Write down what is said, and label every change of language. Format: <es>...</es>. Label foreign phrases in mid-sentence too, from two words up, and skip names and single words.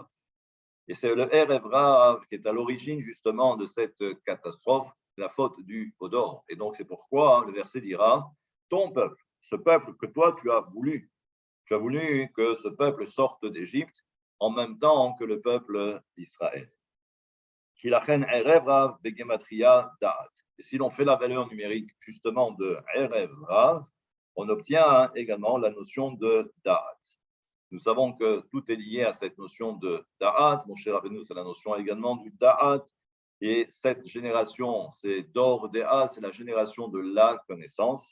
<fr>Et c'est le</fr> <he>ערב רב</he> <fr>qui est à l'origine justement de cette catastrophe, la faute du Hodor. Et donc, c'est pourquoi le verset dira, ton peuple, ce peuple que toi tu as voulu que ce peuple sorte d'Égypte en même temps que le peuple d'Israël.</fr> <he>ערב רב בגימטריה דעת.</he> <fr>Et si l'on fait la valeur numérique justement de</fr> <he>ערב רב,</he> <fr>on obtient également la notion de da'at. Nous savons que tout est lié à cette notion de da'at. Mon cher Rabbeinu, c'est la notion également du da'at. Et cette génération, c'est</fr> <he>דור דעה,</he> <fr>c'est la génération de la connaissance.</fr>